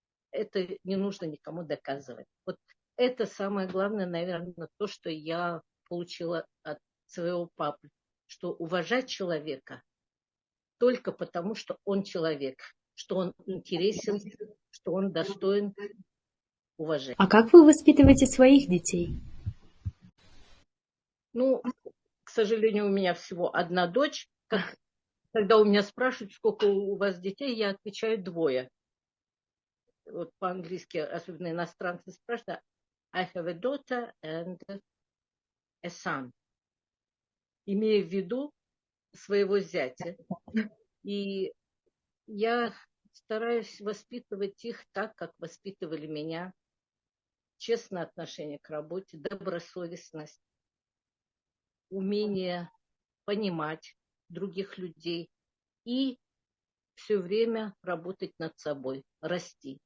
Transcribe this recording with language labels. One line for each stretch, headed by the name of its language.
Russian: Это не нужно никому доказывать. Вот это самое главное, наверное, то, что я получила от своего папы, что уважать человека только потому, что он человек, что он интересен, что он достоин уважения. А как вы воспитываете своих детей? К сожалению, у меня всего одна дочь. Как Когда у меня спрашивают, сколько у вас детей, я отвечаю 2. Вот по-английски, особенно иностранцы спрашивают,
English: I have a daughter and a son.
Russian: Имея в виду своего зятя. И я стараюсь воспитывать их так, как воспитывали меня. Честное отношение к работе, добросовестность, умение понимать других людей и все время работать над собой, расти.